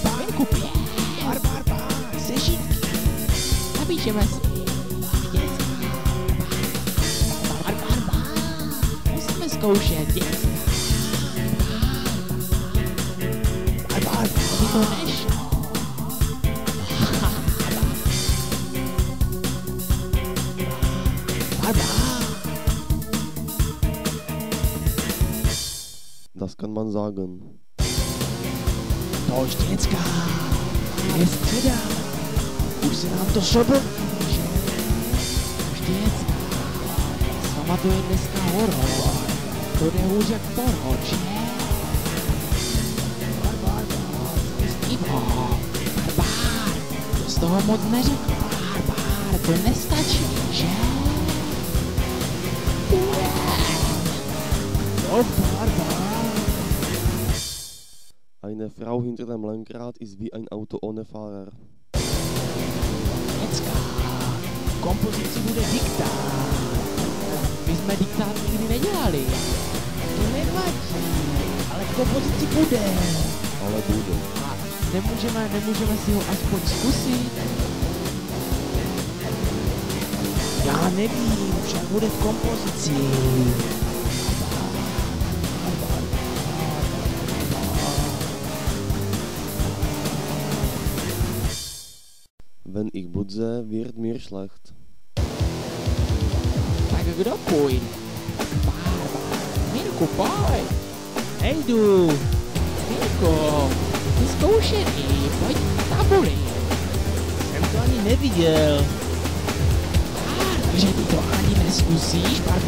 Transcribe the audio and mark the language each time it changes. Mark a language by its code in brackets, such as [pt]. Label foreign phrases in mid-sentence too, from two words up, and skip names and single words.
[cs] Barbarku, Barbar, sešitky. Napíšeme si. Děcka, Barbar, musíme zkoušet, děcka. Barbar, to by to nešlo. [de] Das kann man sagen. [cs] Tož děcka, je středa, už se nám to šobrní, že? Tož děcka, s váma to je dneska horor, to jde hůř jak porod, že? Barbar, to z toho moc neřekl, Barbar, to nestačí, že? No, Barbar. [de] Eine Frau hinter dem Lenkrad ist wie ein Auto ohne Fahrer. [cs] Děcka, v kompozici bude diktát. My jsme diktát nikdy nedělali. To nevadí, ale v kompozici bude. Ale bude. A nemůžeme si ho aspoň zkusit? Já nevím, však bude v kompozici. [de] Wenn ich putze, wird mir schlecht. [cs] Tak kdo půjde? Barbar, Mirku, pojď. Nejdu. Mirko, ty zkoušený, pojď k tabuli. Jsem to ani neviděl. Takže ty to ani neskusíš, Barbar?